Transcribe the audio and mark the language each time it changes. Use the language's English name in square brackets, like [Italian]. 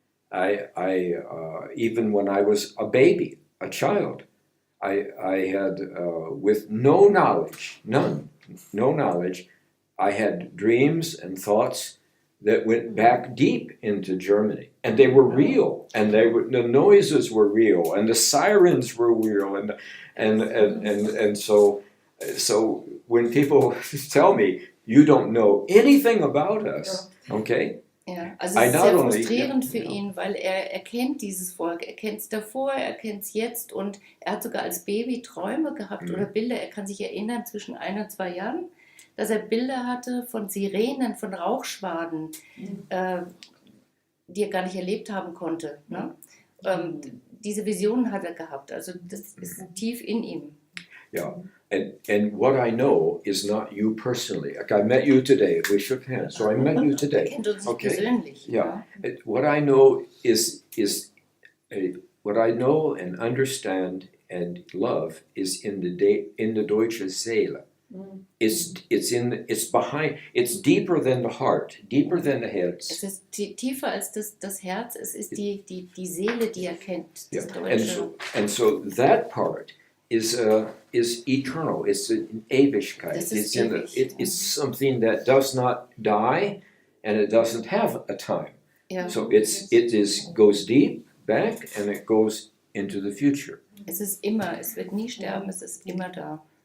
[English] I even when I was a baby, a child, I had with no knowledge, no knowledge, I had dreams and thoughts that went back deep into Germany, and they were real, and the noises were real, and the sirens were real, and so when people tell me you don't know anything about us, okay. [German] Ja, also es ist sehr frustrierend für ihn, weil er kennt dieses Volk, er kennt es davor, er kennt es jetzt und er hat sogar als Baby Träume gehabt oder Bilder. Er kann sich erinnern, zwischen 1 und 2 Jahren, dass er Bilder hatte von Sirenen, von Rauchschwaden, die er gar nicht erlebt haben konnte. Ne? Diese Visionen hat er gehabt, also das ist tief in ihm. [English] Yeah, and what I know is not you personally. Like I met you today, we shook hands, so I met you [German] Er [English] today. [German] kennt uns nicht [English] Okay. [German] persönlich. [English] Yeah, what I know is what I know and understand and love is in the [German] deutsche Seele. [English] It's behind. It's deeper than the heart, deeper than the [German] Herz. Es ist tiefer als das Herz, es ist die Seele, die er kennt, das [English] Yeah. [German] Deutsche. [English] And so that part is eternal. It's an [German] Ewigkeit. Das ist [English] It's something that does not die, and it doesn't have a time. [German] Ja. [English] So goes deep back, and it goes into the future. [German] Es ist immer, es wird nie sterben, es ist immer da.